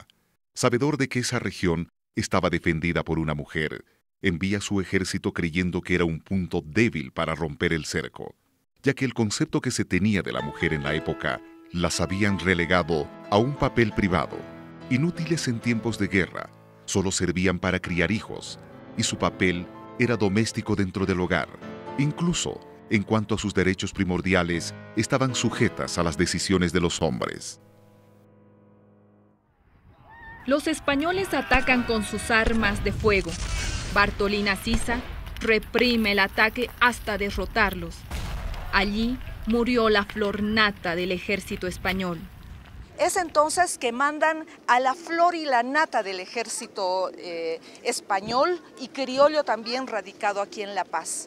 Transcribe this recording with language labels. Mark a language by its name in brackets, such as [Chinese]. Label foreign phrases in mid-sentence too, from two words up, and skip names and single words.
[Spanish] Sabedor de que esa región estaba defendida por una mujer, envía su ejército creyendo que era un punto débil para romper el cerco, ya que el concepto que se tenía de la mujer en la época las habían relegado a un papel privado, inútiles en tiempos de guerra, solo servían para criar hijos, y su papel era doméstico dentro del hogar. Incluso, en cuanto a sus derechos primordiales, estaban sujetas a las decisiones de los hombres. Los españoles atacan con sus armas de fuego. Bartolina Sisa reprime el ataque hasta derrotarlos. Allí murió la flor nata del ejército español. Es entonces que mandan a la flor y la nata del ejército español y criollo también radicado aquí en La Paz.